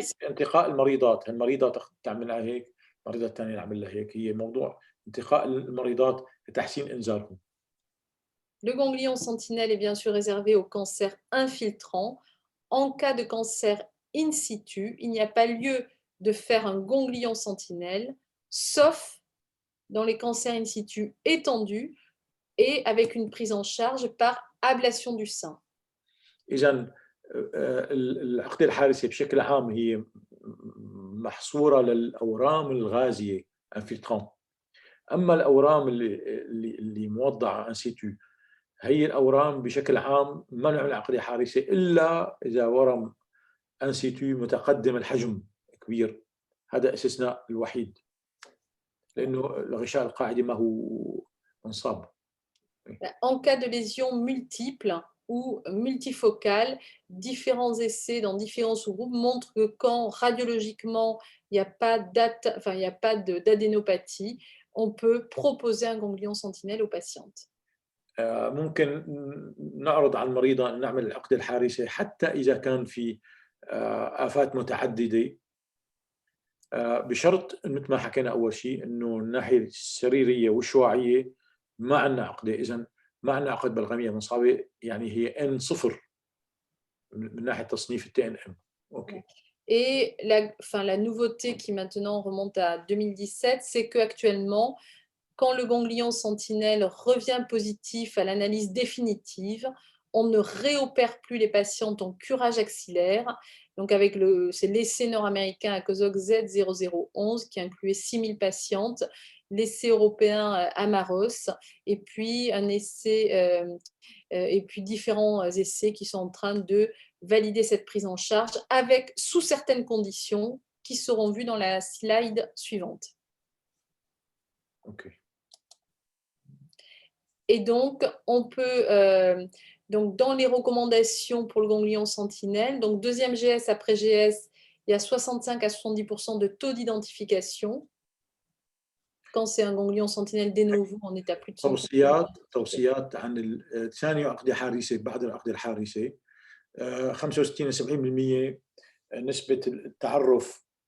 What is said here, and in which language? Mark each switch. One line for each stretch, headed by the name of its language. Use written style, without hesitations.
Arabic: انتقاء المريضات، المريضة تعملها هيك، المريضة الثانية نعملها هيك، هي موضوع انتقاء المريضات لتحسين إنذارهم.
French: Le ganglion sentinelle est bien sûr réservé au cancer infiltrant. En cas de cancer in situ, il n'y a pas lieu de faire un ganglion sentinelle, sauf dans les cancers in situ étendus et avec une prise en charge par ablation du sein.
Arabic: إذن العقدة الحارسة بشكل عام هي محصورة للأورام الغازية infiltrant. أما الأورام اللي موضعة ان سيتو هي الأورام بشكل عام ما نعمل عقدة حارسة إلا إذا ورم ان سيتو متقدم الحجم كبير. هذا استثناء الوحيد لأنه الغشاء القاعدي ما هو منصاب.
French: En cas de lésions multiples ou multifocales, différents essais dans différents sous-groupes montrent que quand radiologiquement il n'y a pas d'adénopathie, on peut proposer un ganglion sentinelle aux patientes.
Arabic: ممكن نعرض على المريضة أن نعمل العقدة الحارسة حتى إذا كان في آفات متعددة، بشرط مثل ما حكينا أول شيء إنه الناحية السريرية والشعاعية ما عندنا عقدة. إذن ما عندنا عقد بلغمية منصابة، يعني هي N0 من ناحية تصنيف TNM. Okay.
French: Et la nouveauté qui maintenant remonte à 2017, c'est qu'actuellement, quand le ganglion sentinelle revient positif à l'analyse définitive, on ne réopère plus les patientes en curage axillaire. Donc, c'est l'essai nord-américain ACOSOC Z0011 qui incluait 6000 patientes, l'essai européen Amaros, et puis un essai, et puis différents essais qui sont en train de valider cette prise en charge sous certaines conditions qui seront vues dans la slide suivante. Okay. Et donc, on peut, donc dans les recommandations pour le ganglion sentinelle, donc deuxième GS après GS, il y a 65 à 70% de taux d'identification. Quand c'est un ganglion sentinelle de novo, on est à plus de 100%.
Arabic: توصيات عن ثاني عقدة حارسة بعد العقدة الحارسة، 65 ل 70% نسبة التعرف.